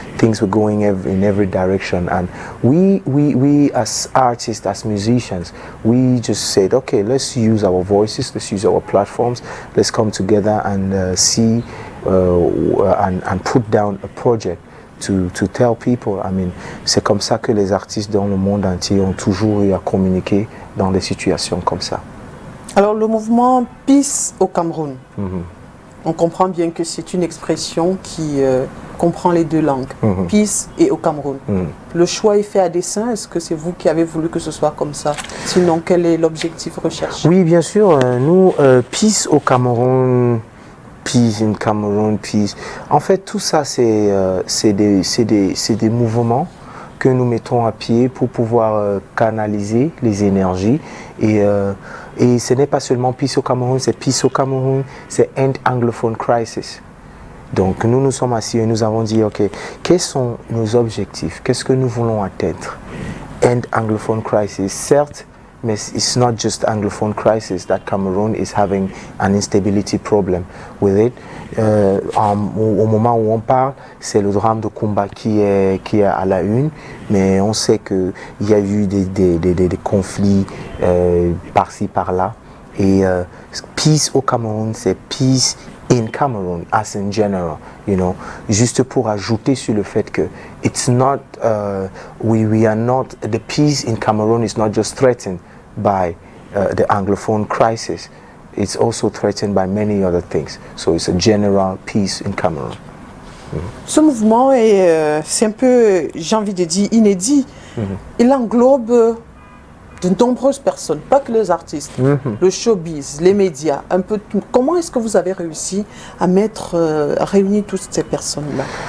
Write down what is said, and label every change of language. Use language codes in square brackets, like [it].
[en] Things were going in every direction. And we as artists, as musicians, we just said, okay, let's use our voices, let's use our platforms, let's come together and see and put down a project to tell people. I mean, [fr] c'est comme ça que les artistes dans le monde entier ont toujours eu à communiquer dans des situations comme ça. Alors le mouvement Peace au Cameroun, on comprend bien que c'est une expression qui comprend les 2 langues, Peace et au Cameroun. Le choix est fait à dessein, est-ce que c'est vous qui avez voulu que ce soit comme ça? Sinon, quel est l'objectif recherché? Oui, bien sûr, nous, Peace au Cameroun, Peace in Cameroon, Peace. En fait, tout ça, c'est des mouvements que nous mettons à pied pour pouvoir canaliser les énergies. Et ce n'est pas seulement Peace au Cameroun, c'est Peace au Cameroun, c'est End Anglophone Crisis. Donc nous nous sommes assis et nous avons dit, ok, quels sont nos objectifs? Qu'est-ce que nous voulons atteindre? End Anglophone Crisis. Certes, mais [en] it's not just Anglophone crisis that Cameroon is having an instability problem with it. [fr] Au moment où on parle, c'est le drame de Kumba qui est à la une, mais on sait qu'il y a eu des conflits par-ci, par-là. Et peace au Cameroun, c'est [en] peace in Cameroon as in general, you know. [fr] Juste pour ajouter sur le fait que [en] it's not, we are not, the peace in Cameroon is not just threatened by the Anglophone crisis. It's also threatened by many other things. So it's a general peace in Cameroon. [fr] Ce mouvement est, c'est un peu, j'ai envie de dire, inédit. Il englobe de nombreuses personnes, pas que les artistes, le showbiz, les médias, un peu tout. Comment est-ce que vous avez réussi à à réunir toutes ces personnes-là?